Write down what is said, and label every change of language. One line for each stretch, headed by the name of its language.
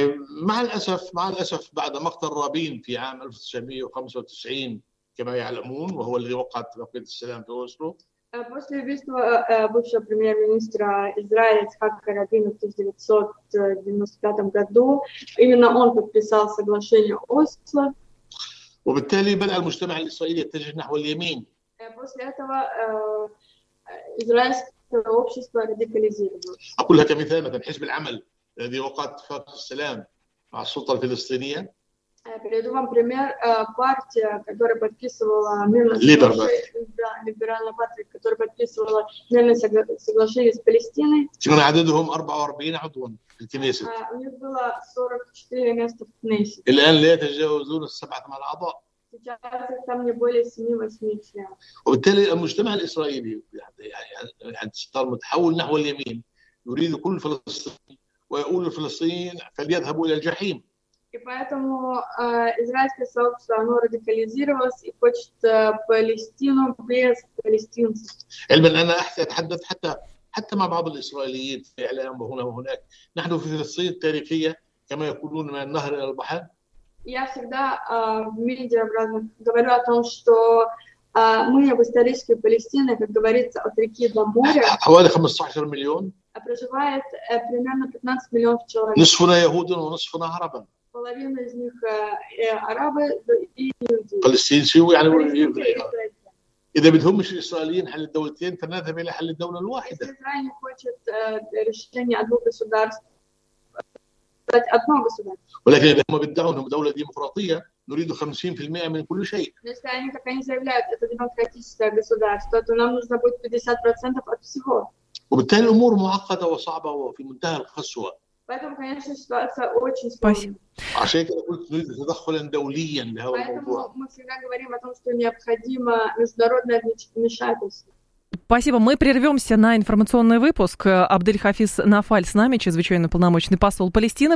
Arabic: مع الأسف بعد مقتل رابين في عام 1995 كما يعلمون وهو الذي وقع اتفاقية السلام في أوسلو.
Russian: После убийства бывшего премьер-министра Израиля Ицхака Рабина в 1995 году именно он подписал соглашение Осло.
Arabic: وبالتالي بدأ المجتمع الإسرائيلي يتجه نحو اليمين.
Russian: После этого израильское общество радикализировалось.
Arabic: أقولها كمثال مثلا حزب العمل. الذي وقع اتفاق السلام مع السلطة الفلسطينية.
Russian: بريدو вам пример партия, которая подписывала либеральная партия, которая подписывала мирное соглашение с Палестиной.
Arabic: كان عددهم 44 عضوا في الكنيسة.
Russian: У них было 44 места в Кнессет.
Arabic: الآن لا يتجاوزون 7-8 أعضاء.
Russian: Сейчас их там не более 7-8 членов.
Arabic: وبالتالي المجتمع الإسرائيلي يعني صار متحول نحو اليمين يريد كل فلسطيني. ويقول الفلسطينيين فليذهبوا إلى الجحيم.
Russian: поэтому израильское сообщество оно радикализировалось и хочет Палестину без палестинцев.
Arabic: علما أنا أتحدث حتى مع بعض الإسرائيليين في إعلام هنا وهناك. نحن في فلسطين التاريخية كما يقولون من النهر إلى البحر.
Russian: Я всегда в медиа в разных говорю о том, что мы в исторической Палестине, как говорится, от реки до моря.
Arabic: حوالي 15 مليون.
Russian: Проживает примерно 15 миллионов человек.
Arabic: نصفنا يهودون ونصفنا عربا.
Russian: Половина из них арабы и иудеи.
Arabic: Палестинцы, يعني إذا بدهم مش الإسرائيليين حل الدولتين فنذهب إلى حل الدولة الواحدة.
Russian: Израиль не хочет решения двух государств. Одно государство.
Arabic: ولكن إذا هم بدعوا أنهم دولة ديمقراطية نريد 50% من كل شيء.
Russian: Если они, как они заявляют, это демократическое государство, то нам нужно будет 50% от всего.
Arabic: وبالتالي الأمور معقدة وصعبة وفي منتهى القسوة.
Russian: Поэтому, конечно, ситуация очень сложная. Поэтому мы всегда говорим о том, что необходимо международное вмешательство. Спасибо. Мы прервемся на информационный выпуск. Абдель-Хафиз Нафаль с нами, чрезвычайный полномочный посол Палестины.